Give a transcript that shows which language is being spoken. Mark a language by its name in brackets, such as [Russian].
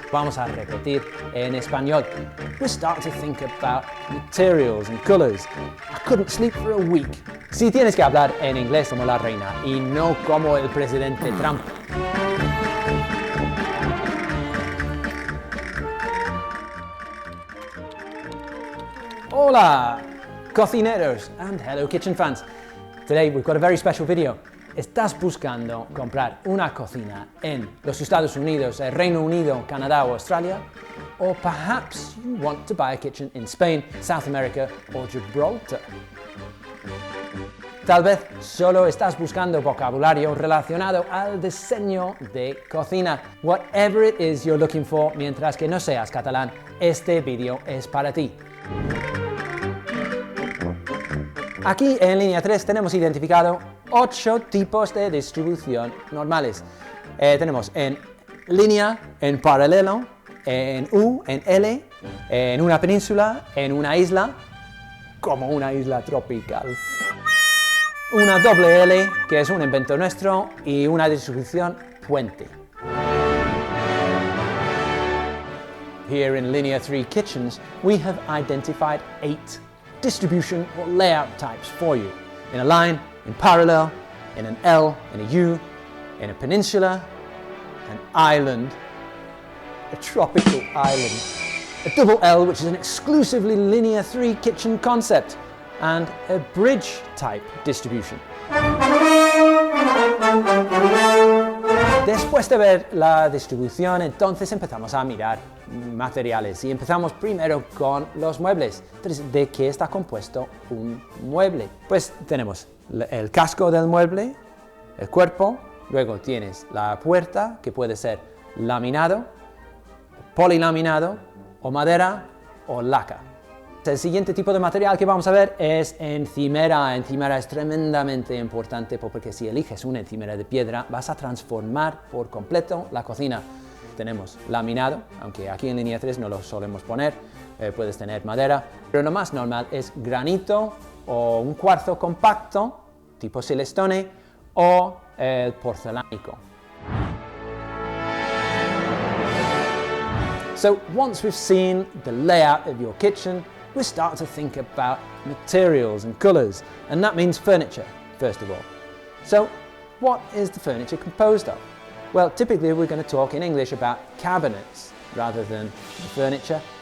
[Spanish] Vamos a repetir en español. [English] We start to think about materials and colors. I couldn't sleep for a week. [Spanish] Si tienes que hablar en inglés como la reina y no como el presidente Trump. Hola, cocineros [English] and hello kitchen fans. Today we've got a very special video. [Spanish] ¿Estás buscando comprar una cocina en los Estados Unidos, el Reino Unido, Canadá o Australia? [English] Or perhaps you want to buy a kitchen in Spain, South America or Gibraltar? [Spanish] Tal vez solo estás buscando vocabulario relacionado al diseño de cocina. [English] Whatever it is you're looking for, [Spanish] mientras que no seas catalán, este vídeo es para ti. Aquí en línea 3 tenemos identificado 8 tipos de distribución normales. Tenemos en línea, en paralelo, en U, en L, en una península, en una isla, como una isla tropical. Una doble L, que es un invento nuestro, y una distribución puente. [English] Here in Linear 3 Kitchens, we have identified 8 distribution or layout types for you. In a line, in parallel, in an L, in a U, in a peninsula, an island, a tropical island, a double L, which is an exclusively Linear 3 kitchen concept, and a bridge type distribution. [Spanish] Después de ver la distribución, entonces empezamos a mirar materiales y empezamos primero con los muebles. Entonces, ¿de qué está compuesto un mueble? Pues tenemos el casco del mueble, el cuerpo, luego tienes la puerta, que puede ser laminado, polilaminado, o madera, o laca. El siguiente tipo de material que vamos a ver es encimera. Encimera es tremendamente importante porque si eliges una encimera de piedra vas a transformar por completo la cocina. Tenemos laminado, aunque aquí en línea 3 no lo solemos poner, puedes tener madera, pero lo más normal es granito o un cuarzo compacto, tipo silestone, o porcelánico. [English] So once we've seen the layout of your kitchen, we start to think about materials and colors, and that means furniture, first of all. So what is the furniture composed of? Well, typically we're going to talk in English about cabinets rather than the furniture.